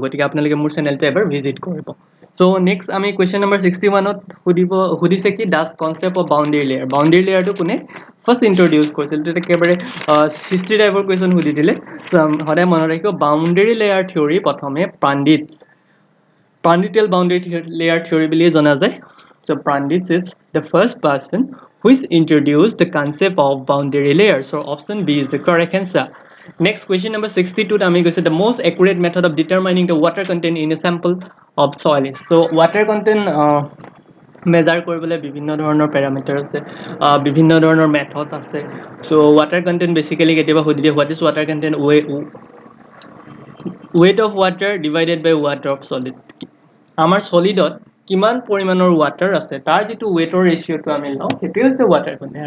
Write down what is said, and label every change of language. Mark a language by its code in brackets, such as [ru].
[as] গতিকে আপোনালোকে মোৰ চেনেলটো এবাৰ ভিজিট কৰিব। চ' নেক্সট আমি কুৱেশ্যন নম্বৰ 61ত সুধিছে কি [en] Does concept of boundary layer. [as] Boundary লেয়াৰটো কোনে ফাৰ্ষ্ট ইন্ট্ৰডিউচ কৰিছিল? এইটো একেবাৰে হিষ্ট্ৰী টাইপৰ কুৱেশ্যন সুধি দিলে। সদায় মনত ৰাখিব, বাউণ্ডেৰী লেয়াৰ থিয়ৰী প্ৰথমে পাণ্ডিটিয়েল বাউণ্ডেৰী লেয়াৰ থিয়ৰী বুলিয়ে জনা যায়। [en] So' Prandtl is the first person which introduced the concept of boundary layer. So option B is the correct answer. Next question number 62 [as] আমি কৈছে [en] the most accurate method of determining the water content in a sample of soil is. [as] So water content measure কৰিবলৈ বিভিন্ন ধৰণৰ parameter আছে, বিভিন্ন ধৰণৰ method আছে। [en] so' water content basically [as] কেতিয়াবা সুধি দিয়ে [en] What is water content, weight of water divided by water of solid. [as] আমাৰ চলিডত কিমান পৰিমাণৰ ৱাটাৰ আছে তাৰ যিটো ৱেইটৰ ৰেচিঅ'টো আমি লওঁ সেইটোৱে হৈছে ৱাটাৰ কণ্টেণ্ট।